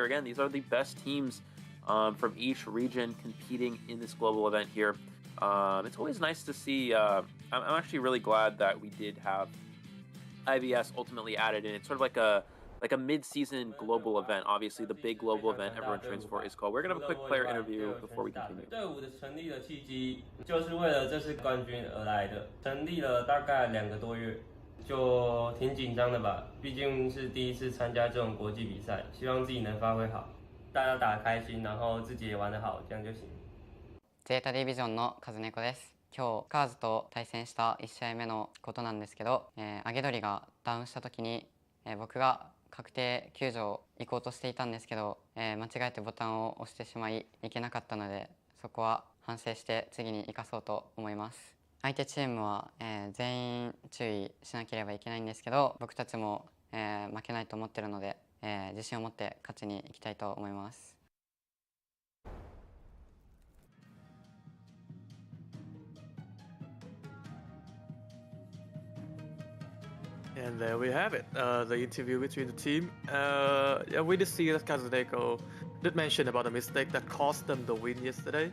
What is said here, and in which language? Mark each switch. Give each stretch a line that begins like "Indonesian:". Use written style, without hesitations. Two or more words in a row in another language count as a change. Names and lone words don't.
English: Again, these are the best teams from each region competing in this global event here. It's always nice to see. I'm actually really glad that we did have IVS ultimately added in. It's sort of like a mid-season global event. Obviously, the big global event everyone trains for is called. We're gonna have a quick player interview before we continue.
Chinese: 队伍的成立的契机就是为了这次冠军而来的，成立了大概2个多月，就挺紧张的吧。毕竟是第一次参加这种国际比赛，希望自己能发挥好，大家打得开心，然后自己也玩得好，这样就行。
Japanese: ゼータディビジョンのカズネコです。今日カーズと対戦した1試合目のことなんですけど、揚げ鳥がダウンした時に、僕が確定救助を行こうとしていたんですけど、間違えてボタンを押してしまいいけなかったので、そこは反省して次に生かそうと思います。相手チームは、全員注意しなければいけないんですけど、僕たちも、負けないと思ってるので、自信を持って勝ちに行きたいと思います。
English: And there we have it, the interview between the team. Yeah, we did see that Kazuneko did mention about a mistake that cost them the win yesterday.